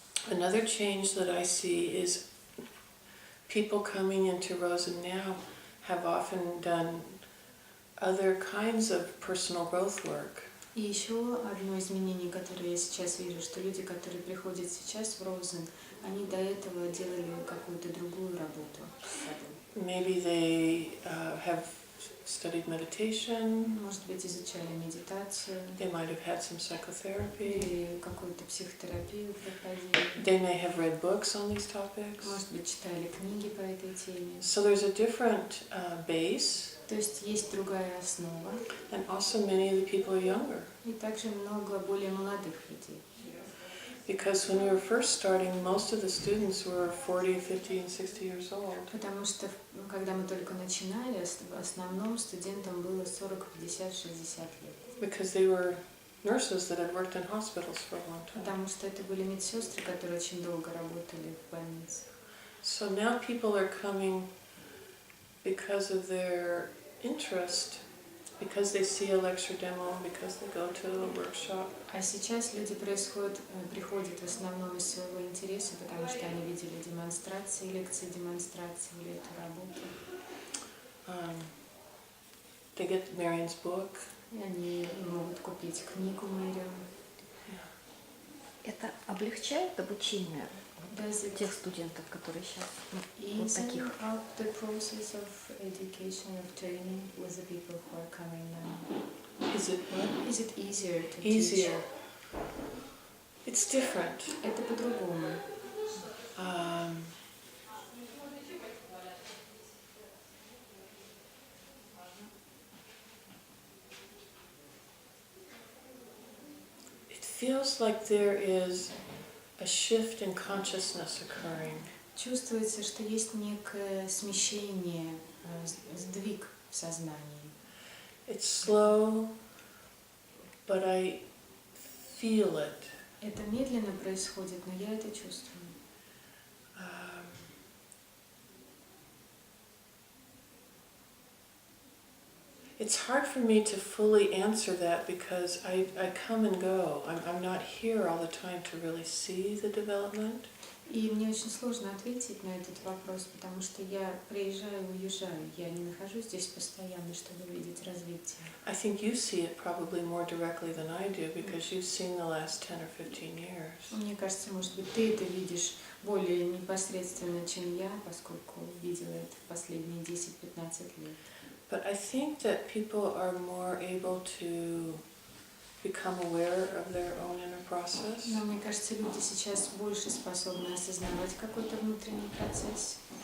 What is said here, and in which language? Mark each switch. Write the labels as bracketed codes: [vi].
[en] Another change that I see is people coming into Rosen now have often done other kinds of personal growth work. [ru] И еще одно изменение, которое я сейчас вижу, что люди, которые приходят сейчас в Розен, они до этого делали какую-то другую работу с собой. [en] Maybe they have studied meditation, [ru] Может быть, изучали медитацию, [en] they might have had some psychotherapy, [ru] или какую-то психотерапию проходили. [en] they may have read books on these topics. [ru] Может быть, читали книги по этой теме. [en] So there's a different base, [ru] То есть есть другая основа, [en] and also many of the people are younger. [ru] и также много более молодых людей. [en] Because when we were first starting, most of the students were 40, 50, and 60 years old. [ru] Потому что, когда мы только начинали, в основном студентам было 40, 50, 60 лет. [en] Because they were nurses that had worked in hospitals for a long time. [ru] Потому что это были медсестры, которые очень долго работали в больнице. [en] So now people are coming because of their interest, because they see a lecture demo, because they go to a workshop. [ru] А сейчас люди приходят в основном из своего интереса, потому что они видели демонстрации, лекции демонстрации или эту работу. [en] They get Marion's book. [ru] И они могут купить книгу Мэри. Это облегчает обучение [en] Does it [ru] тех студентов, которые сейчас вот [en] ease [ru] таких? [en] out the process of education, of training with the people who are coming now? Is it what? Is it easier to Easier. It's different. teach? [ru] Это по-другому. [en] It feels like there is a shift in consciousness occurring. [ru] Чувствуется, что есть некое смещение, сдвиг в сознании. [en] It's slow, but I feel it. [ru] Это медленно происходит, но я это чувствую. [en] It's hard for me to fully answer that because I come and go. I'm not here all the time to really see the development. [ru] И мне очень сложно ответить на этот вопрос, потому что я приезжаю и уезжаю. Я не нахожусь здесь постоянно, чтобы видеть развитие. [en] I think you see it probably more directly than I do because you've seen the last 10 or 15 years. [ru] Мне кажется, может быть, ты это видишь более непосредственно, чем я, поскольку видела это в последние 10-15 лет. [en] But I think that people are more able to become aware of their own inner process. [ru] Но мне кажется, люди сейчас больше способны осознавать какой-то внутренний процесс.